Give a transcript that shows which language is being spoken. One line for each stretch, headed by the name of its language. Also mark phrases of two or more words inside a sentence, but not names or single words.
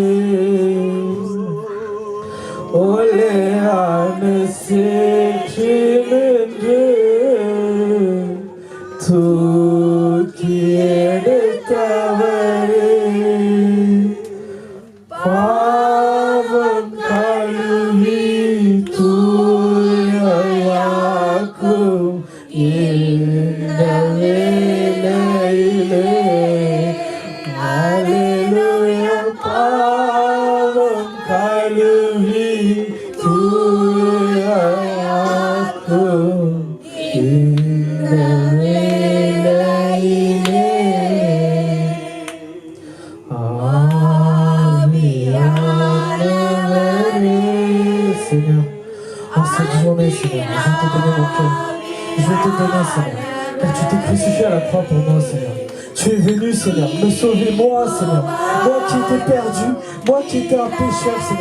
Tamil: உலையான சேற்றினின்று தூக்கி எடுத்தவரே பாவம் கழுவி தூயவாக்கும் இந்த வேளையிலே அல்லேலூயா பாவம் கழுவி தூயவாக்கும் இந்த வேளையிலே
French: Seigneur, en cette journée, Seigneur, je vais te donner mon cœur. Je vais te donner, Seigneur, car tu t'es crucifié à la croix pour moi, Seigneur. Tu es venu, Seigneur, me sauver, moi, Seigneur. Moi qui étais perdu, moi qui étais un pécheur, Seigneur.